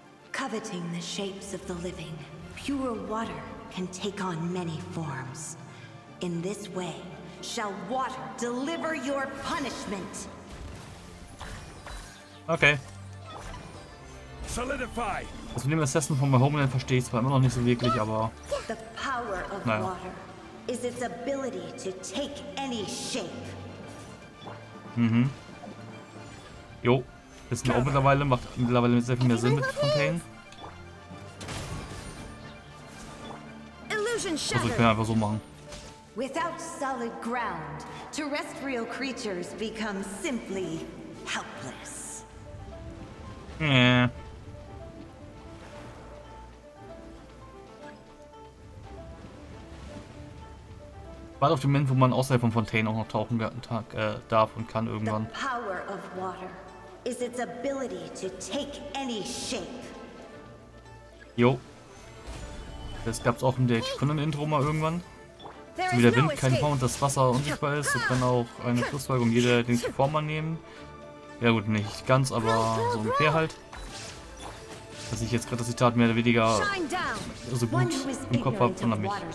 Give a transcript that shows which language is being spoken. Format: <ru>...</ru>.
<en>Coveting the shapes of the living, pure water can take on many forms. In this way, shall water deliver your punishment. Okay.</en> <de>Das mit dem Assassin von My Homeland verstehe ich zwar immer noch nicht so wirklich, aber</de> <en>The power of</en> <de>naja.</de> <en>water is its ability to take any shape. Mhm. Jo.</en> <de>Wissen wir auch mittlerweile. Macht mittlerweile sehr viel mehr Sinn mit Fontaine. Also ich kann einfach so machen.</de> <en>Without solid ground, terrestrial creatures become simply helpless.</en> <de>Warte auf den Moment, wo man außerhalb von Fontaine auch noch tauchen darf und kann</de> <en>The</en> <de>irgendwann.</de> <en>power of water is its ability to take any shape. Jo.</en> <de>Das gab es auch in der Intro mal irgendwann. So wie der Wind keine Form und das Wasser unsichtbar ist, so kann auch eine Schlussfolgerung jeder die Form annehmen. Ja gut, nicht ganz, aber so ungefähr halt. Dass ich jetzt gerade das Zitat mehr oder weniger so gut im Kopf habe, wundert mich.</de>